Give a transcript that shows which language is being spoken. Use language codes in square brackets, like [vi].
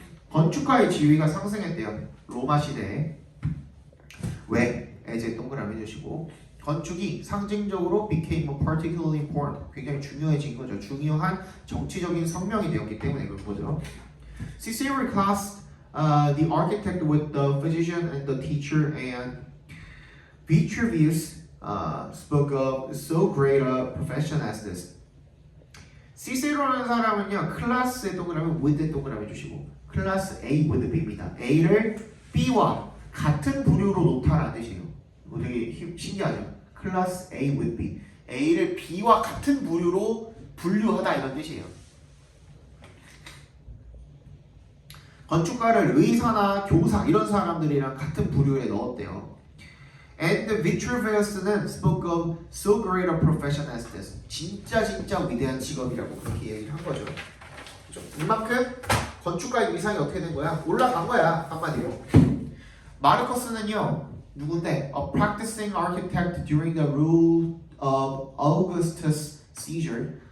[ko] 건축가의 지위가 상승했대요. 로마 시대에. 왜? 에제 동그라미 해주시고 건축이 상징적으로 [en] became a particularly important [ko] 굉장히 중요해진 거죠. 중요한 정치적인 성명이 되었기 때문에 그런 거죠. [en] Cicero classed the architect with the physician and the teacher, and Vitruvius spoke of so great a profession as this. [ko] 시세로라는 사람은요, 클래스의 동그라미 with의 동그라미 주시고 클래스 A with B입니다. A를 B와 같은 부류로 놓다라는 뜻이에요. 뭐 되게 신기하죠? 클래스 A with B. A를 B와 같은 부류로 분류하다 이런 뜻이에요. 건축가를 의사나 교사 이런 사람들이랑 같은 부류에 넣었대요. [en] And Vitruvius는 spoke of so great a profession as this. [ko] 진짜 위대한 직업이라고 그렇게 얘기를 한 거죠. 이만큼 건축가의 위상이 어떻게 된 거야? 올라간 거야 한마디로. 마르커스는요 누군데? [en] A practicing architect during the rule of Augustus Caesar.